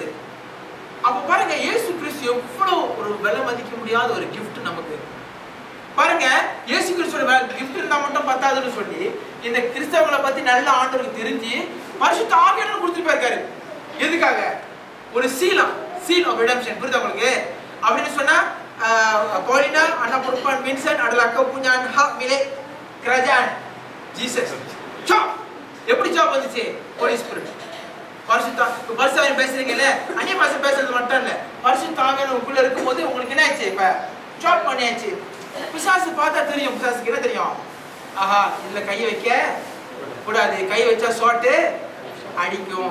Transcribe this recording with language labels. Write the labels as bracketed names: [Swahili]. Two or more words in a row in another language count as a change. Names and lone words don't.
[Tamil] அப்ப பாருங்க, இயேசு கிறிஸ்து எவ்வளவு ஒரு விலை மதிக்க முடியாத ஒரு கிஃப்ட் நமக்கு. பாருங்க, இயேசு கிறிஸ்துவோட கிஃப்ட் இருந்தா மட்டும் பத்தாதுன்னு சொல்லி இந்த கிறிஸ்தவங்களை பத்தி நல்ல ஆண்டவருக்கு தெரிஞ்சு பரிசுத்த ஆவியானவர் கொடுத்துட்டு போயிருக்காரு. எதுக்காக? ஒரு [English] seal of redemption. [Tamil] புரியுதா உங்களுக்கு? அப்படின்னு சொன்னா [Malay] Paulina, anak perempuan Vincent adalah kau punya hak milik kerajaan Jesus. Job. [Tamil] எப்படி ஜாப் வந்துச்சு? [English] Holy Spirit. [Tamil] பரிசுத்தாவிய பேசுறீங்கல்ல, அந்நிய பாஷை பேசுறது மட்டும் இல்ல, பரிசுத்தாவிய உங்களுக்குள்ள இருக்கும்போது உங்களுக்கு என்ன ஆச்சு? இப்ப ஜாப் பண்ணியாச்சு. பிசாசு பார்த்தா தெரியும். பிசாசுக்கு என்ன தெரியும்? ஆஹா, இதுல கையை வைக்க கூடாது, கை வச்சா ஷார்ட் அடிக்கும்.